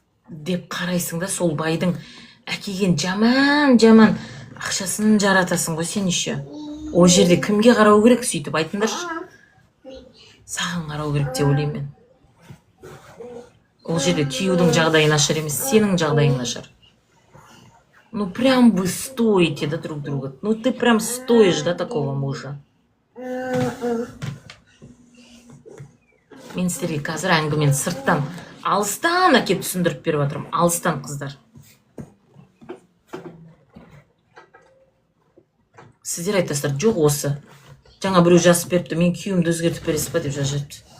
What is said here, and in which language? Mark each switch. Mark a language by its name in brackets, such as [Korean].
[Kazakh] Деп қарайсың да сол байдың әкеген жаман ақшасын жаратасың ғой сен [Russian] еще. [Kazakh] Ол жерде кімге қарау керек сөйтіп айтыңдаршы. Саған қарау керек деп ойлаймын мен. Ол жерде күйеудің жағдайы нашар емес, сенің жағдайың нашар. [Russian] Ну прям вы стоите да друг друга. Ну ты прям стоишь да такого мужа. [Kazakh] Мен сіздерге қазір әңгімені сырттан, алыстан әкеп түсіндіріп беріп жатырмын. Алыстан, қыздар. сіздер айтасыздар жоқ осы жаңа біреу жазып беріпті мен күйеуімді өзгертіп бересіз ба деп жазып жіберіпті.